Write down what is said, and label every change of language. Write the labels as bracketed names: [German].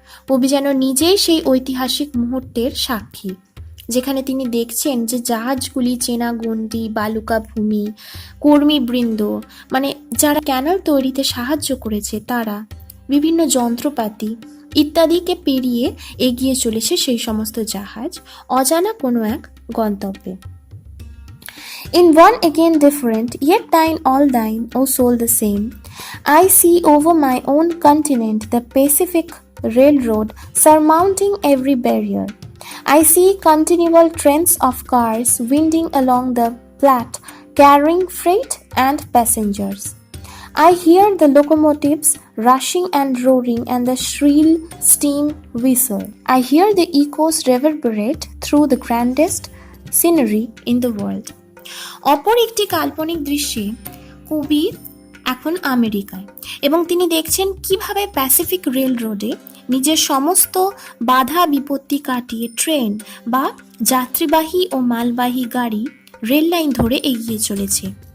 [Bangla] কবি যেন নিজেই সেই ঐতিহাসিক মুহূর্তের সাক্ষী, যেখানে তিনি দেখছেন যে জাহাজগুলি চেনা গণ্ডি, বালুকা ভূমি, কর্মীবৃন্দ, মানে যারা ক্যানাল তৈরিতে সাহায্য করেছে তারা, বিভিন্ন যন্ত্রপাতি ইত্যাদিকে পেরিয়ে এগিয়ে চলেছে সেই সমস্ত জাহাজ অজানা কোনো এক গন্তব্যে। [English] In one again different, yet thine all thine, O soul the same, I see over my own continent the Pacific Railroad surmounting every barrier. I see continual trains of cars winding along the Platte, carrying freight and passengers. I hear the locomotives rushing and roaring and the shrill steam whistle. I hear the echoes reverberate through the grandest scenery in the world. [Bangla] অপর একটি কাল্পনিক দৃশ্যে কবি এখন আমেরিকায়, এবং তিনি দেখছেন কিভাবে প্যাসিফিক রেল রোডে নিজের সমস্ত বাধা বিপত্তি কাটিয়ে ট্রেন বা যাত্রীবাহী ও মালবাহী গাড়ি রেল লাইন ধরে এগিয়ে চলেছে।